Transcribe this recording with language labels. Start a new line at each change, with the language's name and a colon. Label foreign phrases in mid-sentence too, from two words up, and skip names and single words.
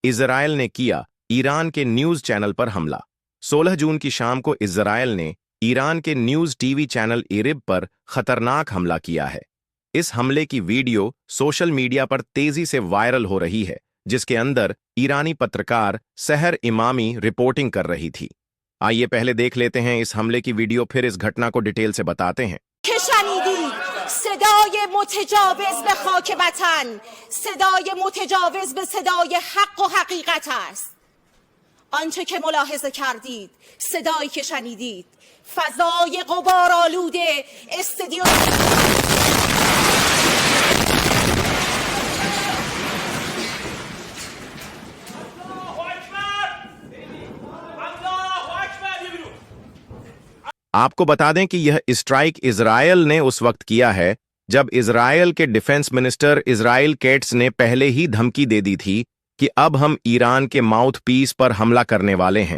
Hindi: इजराइल ने किया ईरान के
English: news channel
Hindi: पर हमला। 16 जून की शाम को इजराइल ने ईरान के
English: news TV channel
Hindi: इरिब पर खतरनाक हमला किया है। इस हमले की वीडियो
English: social media
Hindi: पर तेजी से वायरल हो रही है, जिसके अंदर ईरानी पत्रकार सहर इमामी रिपोर्टिंग कर रही थी। आइए पहले देख लेते हैं इस हमले की वीडियो, फिर इस घटना को डिटेल से बताते हैं।
Persian: صدای متجاوز به خاک وطن، صدای متجاوز به صدای حق و حقیقت است. آنچه که ملاحظه کردید، صدایی که شنیدید، فضای غبارآلود استودیو
Hindi: आपको बता दें कि यह स्ट्राइक इजराइल ने उस वक्त किया है जब इजराइल के
English: defence minister
Hindi: इजराइल केट्स ने पहले ही धमकी दे दी थी कि अब हम ईरान के
English: mouth piece
Hindi: पर हमला करने वाले हैं।